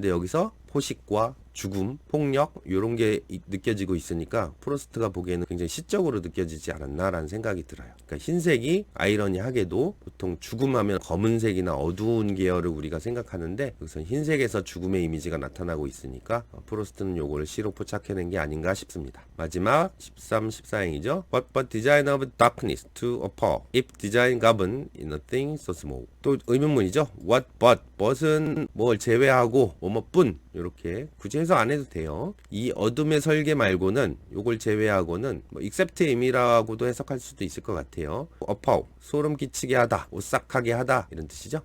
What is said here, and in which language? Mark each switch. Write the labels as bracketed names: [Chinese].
[Korean] 근데 여기서 포식과 죽음, 폭력 이런 게 느껴지고 있으니까 프로스트가 보기에는 굉장히 시적으로 느껴지지 않았나라는 생각이 들어요. 그러니까 흰색이 아이러니하게도 보통 죽음하면 검은색이나 어두운 계열을 우리가 생각하는데 여기서 흰색에서 죽음의 이미지가 나타나고 있으니까 프로스트는 요거를 시로 포착해낸 게 아닌가 싶습니다. 마지막 13, 14행이죠. [English] What but design of darkness to appall if design govern in a thing so small. [Korean] 또 의문문이죠. [English] What but, [Korean] but은 뭘 제외하고 뭐뭐뿐 이렇게 굳이 해서 안 해도 돼요. 이 어둠의 설계 말고는 요걸 제외하고는 뭐 except의 의미라고도 해석할 수도 있을 것 같아요. appall, 소름 끼치게 하다, 오싹하게 하다 이런 뜻이죠.